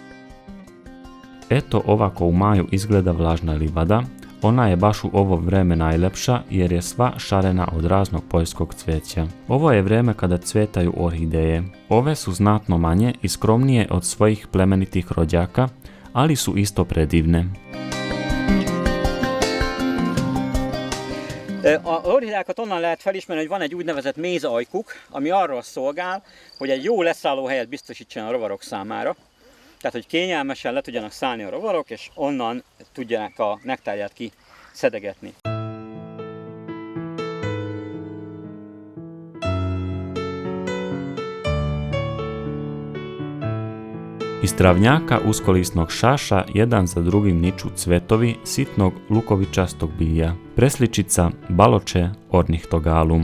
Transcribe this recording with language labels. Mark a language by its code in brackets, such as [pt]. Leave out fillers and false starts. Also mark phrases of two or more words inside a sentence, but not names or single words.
[sr] Eto ovako u maju izgleda vlažna livada. Ona je baš u ovo vreme najlepša jer je sva šarena od raznog poljskog cveća. Ovo je vreme kada cvetaju orhideje. Ove su znatno manje i skromnije od svojih plemenitih rođaka, ali su isto predivne. [hu] A orhideákat onnan lehet felismerni, hogy van egy úgynevezett mézajkuk, ami arra szolgál, hogy egy jó leszállóhelyet biztosítson a rovarok számára. Tehát, hogy kényelmesen le tudjanak szállni a rovarok, és onnan tudják a nektárját kiszedegetni. [sr] Iz travnjaka uskolisnog šaša jedan za drugim niču cvetovi sitnog lukovičastog bilja, presličica baloče ornihtogalum.